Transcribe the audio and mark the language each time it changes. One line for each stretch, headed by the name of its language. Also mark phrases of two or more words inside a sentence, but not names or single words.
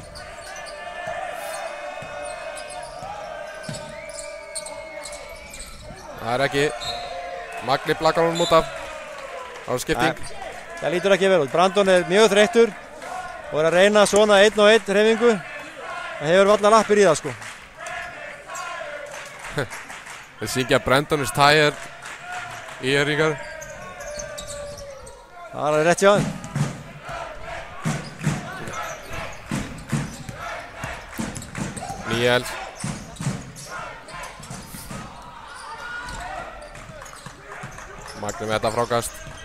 Icelandic: Það er ekki. Magni blakar honum út af. Það er skipting. Það lítur ekki vel út. Brandon er mjög þreyttur og er að reyna svona 1-1 hreyfingu. Það hefur allar lappir í það sko. Þeir syngja
English: Brandon is tired
Icelandic: í Eiríkar. Það er rétt hjá hann. Níels. Magni með þetta frákast.